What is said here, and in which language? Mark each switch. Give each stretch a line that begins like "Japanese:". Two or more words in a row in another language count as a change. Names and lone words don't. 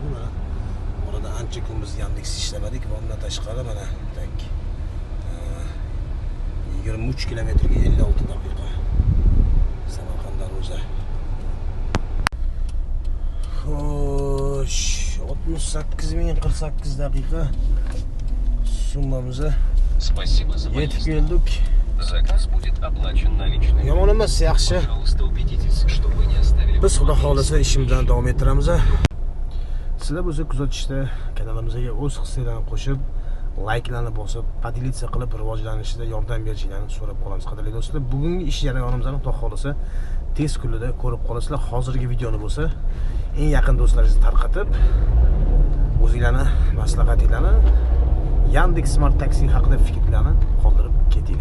Uzbek: Mana orada ancha kun biz Yandex ishlamadik va undan tashqari mana tak 23 kilometrga 56 daqiqa. Samarqand Darvoza. Xo'sh, 68.048 daqiqa summamizni
Russian: Спасибо за
Uzbek: yetib
Russian: поездку.
Uzbek: keldik.
Russian: Заказ будет оплачен наличными.
Uzbek: Yomon emas, yaxshi.
Russian: Пожалуйста, убедитесь, что вы не оставили
Uzbek: Biz xudo
Russian: бумаги
Uzbek: xolasa
Russian: с
Uzbek: ishimizdan davom ettiramiz. Sizlar bo'lsa kuzatishda kanalimizga o'z hissalarini qo'shib, layklarni bosib, podelitsiya qilib rivojlanishida yordam berishingizni so'rab qolamiz. Qadrli do'stlar, bugungi ish jarayonimizni xudo xolasa tez kunlarda ko'rib qolasizlar. Hozirgi videoni bo'lsa eng yaqin do'stlaringizni tarqatib, o'zingizlarni maslahatinglarni Yandex Smart Taxi haqida fikrlarni qoldirib ketinglar.